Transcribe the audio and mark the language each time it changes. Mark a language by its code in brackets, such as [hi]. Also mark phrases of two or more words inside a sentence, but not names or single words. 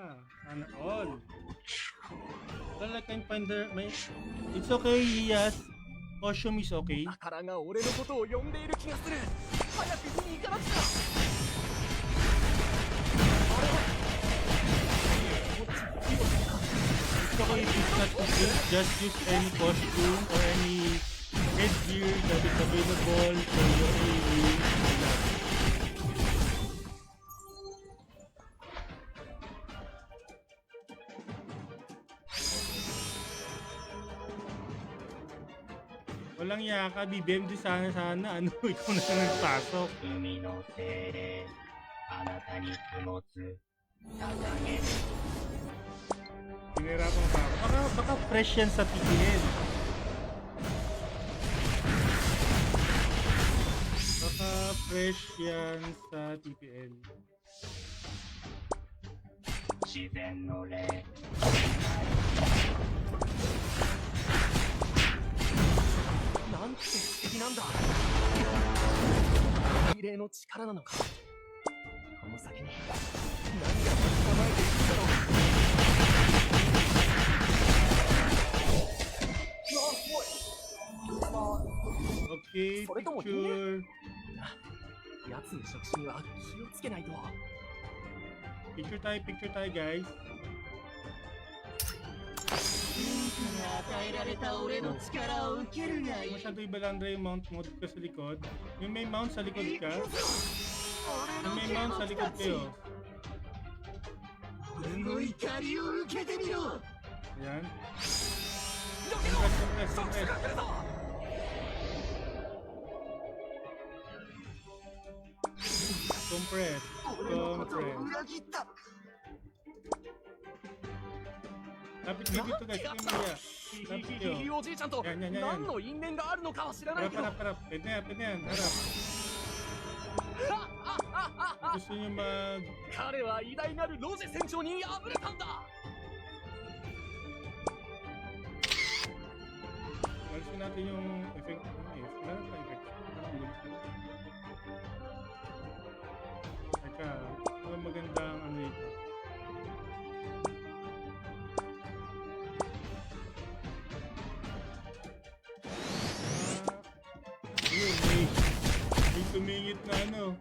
[tl] Sana all. [en] Well, I can find it's okay, yes. Costume is okay. [ja] 宝が俺のことを呼んでいる気がする早く見に行かなくちゃ [en] It's okay if it's not complete. Just use any costume or any headgear that is available for your AU. [tl] Walang yaka, BBM di sana ano, ikaw na lang nagpasok. [ja] 海の精霊あなたに供物捧げる [tl] Pinahirapan pa ako. Baka fresh yan sa TPL. Baka fresh yan sa TPL. [ja] 自然の霊なんて素敵なんだ異例の力なのかこの先に何が捕まえているんだろううわおい [en] Okay, [ja] それとも [en] picture. [ja] 奴の触手には気をつけないと [tl] Picture tayo guys. [ja] 与えられた俺の力を受けるがいい [tl] Masyado ibalandra yung mount mo dito sa likod. Yung may mount sa likod ka. [ja] 俺 [tl] Yung [ja] の [tl] may [ja] 剣 [tl] mount [ja] を [tl] sa [ja] 使 [tl] likod [ja] って [tl] kayo. [ja] 俺の怒りを受けてみろ [tl] Ayan. [ja] 避けろ [tl] Compress. [ja] 触手が来るぞ [tl] Compress. [ja] 俺のことを [tl] Compress. [ja] 裏切ったのか [tl] Lapit kayo dito guys. Sige Maria. Lapit [ja] ひ [tl] kayo. [ja] おじいちゃんと [tl] Yan, yan, yan, yan. [ja] 何の因縁があるのかは知らない [tl] Harap, [ja] けど [tl] harap. Pwede na yan. Harap. Gusto nyo mag... [ja] 彼は偉大なるロジェ船長に敗れたんだ [tl] Galisin natin yung effect. Wala na pa effect. Teka, ano magandang ano ito? Yun, may tumingit na ano.